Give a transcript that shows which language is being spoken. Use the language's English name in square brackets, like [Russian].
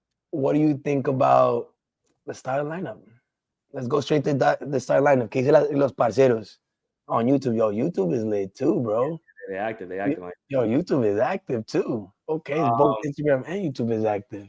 [English] What do you think about the starting lineup? Let's go straight to the starting lineup. [Spanish] ¿Qué dice los parceros on YouTube? [English] Yo, YouTube is lit too, bro. They active. Yo, YouTube is active too. Okay, both Instagram and YouTube is active.